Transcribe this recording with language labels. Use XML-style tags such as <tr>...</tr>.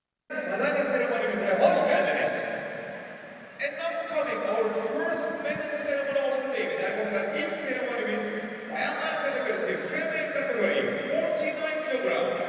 <tr>Madalya seremonimize hoş geldiniz.</tr> <en>And now coming our first medal ceremony of the day.</en> <tr>Arkadaşlar ilk seremonimiz bayanlar kategorisi, female kategori 49 kilogram.</tr>